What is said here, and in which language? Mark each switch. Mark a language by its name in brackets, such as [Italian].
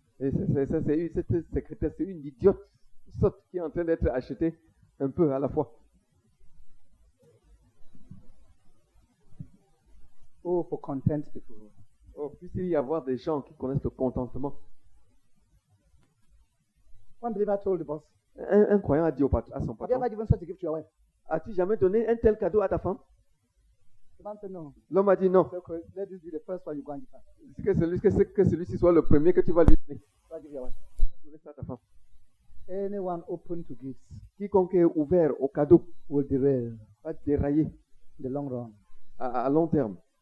[French] Et cette secrétaire, c'est une idiote, sotte qui est en train d'être achetée un peu à la fois. [English] Oh, for content people. [French] Oh, puisse-t-il y avoir des gens qui connaissent le contentement. [English] One believer told the boss, [French] Un croyant a dit à son [English] have you [French] patron, [English] ever given such a gift to your wife? [French] as-tu jamais donné un tel cadeau à ta femme? [English] The man said, no. [French] L'homme a dit non. [English] So, okay, let this be the first one you go and give her. [French] Que celui-ci soit le premier que tu vas lui donner. [English] Go and give your wife. [French] Donner ça à ta femme. [English] Anyone open to gifts [French] Quiconque est ouvert au cadeau [English] will derail. [French] va dérailler [English] in the long run. [French] à long terme.